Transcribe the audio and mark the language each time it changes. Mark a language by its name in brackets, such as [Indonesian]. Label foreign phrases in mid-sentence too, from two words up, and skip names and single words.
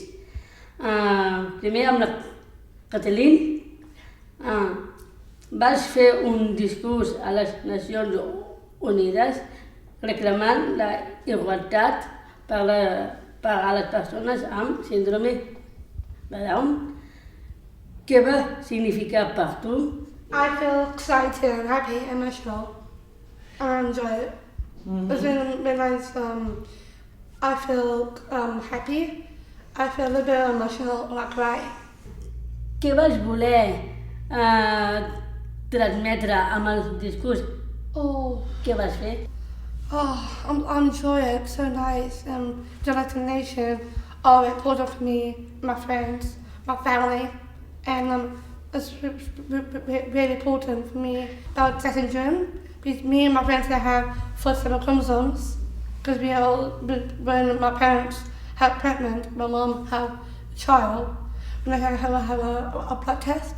[Catalan] Primer amb la Kathleen vas fer un discurs a les Nacions Unides reclamant la igualtat per a les persones amb síndrome de Down. Què va significar per tu? [English] I feel excited and happy and emotional and I enjoy it. It's been nice. I feel happy. I feel a little bit emotional when I cry. [Catalan] Què vas voler transmetre amb el discurs? Què vas fer? [English] I enjoy it. It's so nice. Discrimination are important for me, my friends, my family, and it's really important for me about Down syndrome. Because me and my friends have 47 chromosomes. Because when my parents had pregnant, my mom had a child, and I have a blood test.